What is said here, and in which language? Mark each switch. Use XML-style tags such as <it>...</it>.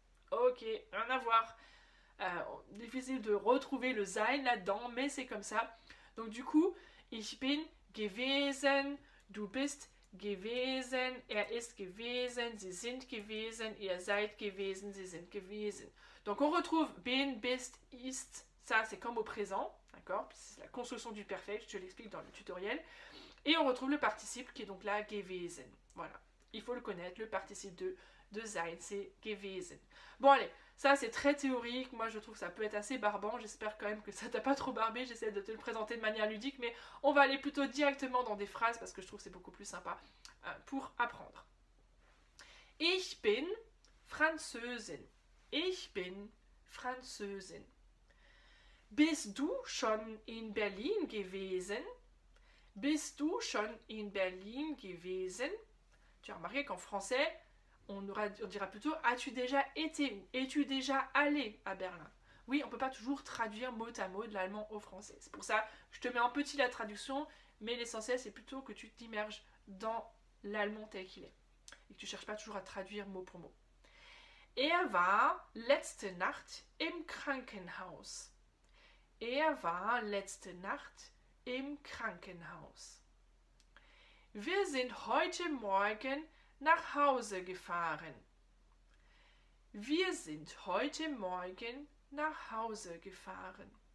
<fr>Ok, rien à voir. Difficile de retrouver le sein là-dedans, mais c'est comme ça. Donc du coup,</fr> <de>ich bin gewesen, du bist gewesen, er ist gewesen, sie sind gewesen,</de> <fr>ihr seid gewesen, sie sind gewesen. Donc on retrouve bin, bist, ist, ça c'est comme au présent, d'accord? C'est la construction du perfect, je te l'explique dans le tutoriel. Et on retrouve le participe qui est donc là gewesen. Voilà, il faut le connaître, le participe de sein, c'est gewesen. Bon allez, ça c'est très théorique, moi je trouve que ça peut être assez barbant, j'espère quand même que ça t'a pas trop barbé, j'essaie de te le présenter de manière ludique, mais on va aller plutôt directement dans des phrases parce que je trouve que c'est beaucoup plus sympa pour apprendre.</fr> <de>Ich bin Französin. Ich bin Französin. Bist du schon in Berlin gewesen? Bist du schon in Berlin gewesen?</de> <fr>Tu as remarqué qu'en français, on dira plutôt « As-tu déjà été où? Es-tu déjà allé à Berlin ?» Oui, on ne peut pas toujours traduire mot à mot de l'allemand au français. C'est pour ça que je te mets en petit la traduction, mais l'essentiel c'est plutôt que tu t'immerges dans l'allemand tel qu'il est. Et que tu ne cherches pas toujours à traduire mot pour mot.</fr> <de>Er war letzte Nacht im Krankenhaus. Er war letzte Nacht im Krankenhaus. Wir sind heute Morgen nach Hause gefahren. Wir sind heute Morgen nach Hause gefahren.</de>